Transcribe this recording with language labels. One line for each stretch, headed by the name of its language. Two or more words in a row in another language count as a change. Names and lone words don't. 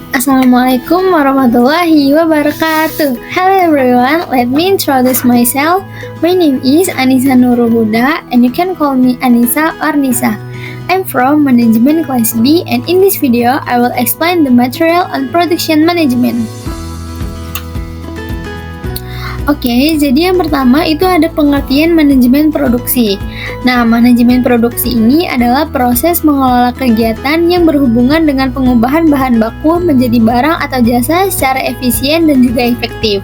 Arabic: السلام عليكم ورحمة الله وبركاته.
English: Hello everyone, let me introduce myself. My name is Anissa Nurul Huda and you can call me Anissa or Nisa. I'm from Management Class B and in this video I will explain the material on production management.
Indonesian: Oke, jadi yang pertama itu ada pengertian manajemen produksi. Nah, manajemen produksi ini adalah proses mengelola kegiatan yang berhubungan dengan pengubahan bahan baku menjadi barang atau jasa secara efisien dan juga efektif.